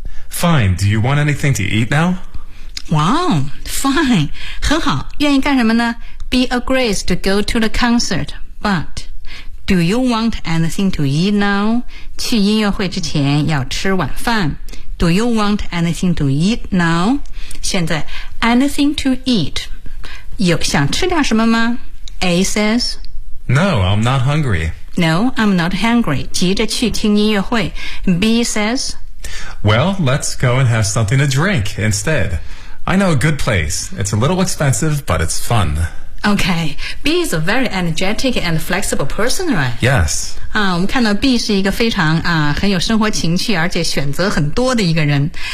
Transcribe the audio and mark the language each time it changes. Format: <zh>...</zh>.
<en>Fine, do you want anything to eat now? Wow, fine,</en> <zh>很好愿意干什么呢</zh> <en>B agrees to go to the concert, butDo you want anything to eat now?</en> <zh>去音乐会之前要吃晚饭。</zh> <en>Do you want anything to eat now?</en> <zh>现在</zh> <en>anything to eat.</en> <zh>有想吃点什么吗 ?</zh> <en>A says. No, I'm not hungry. No, I'm not hungry.</en> <zh>急着去听音乐会。</zh> <en>B says. Well, let's go and have something to drink instead. I know a good place. It's a little expensive, but it's fun. Okay, B is a very energetic and flexible person, right? Yes.</en> <zh>我们看到 B 是一个非常很有生活情趣而且选择很多的一个人。</zh>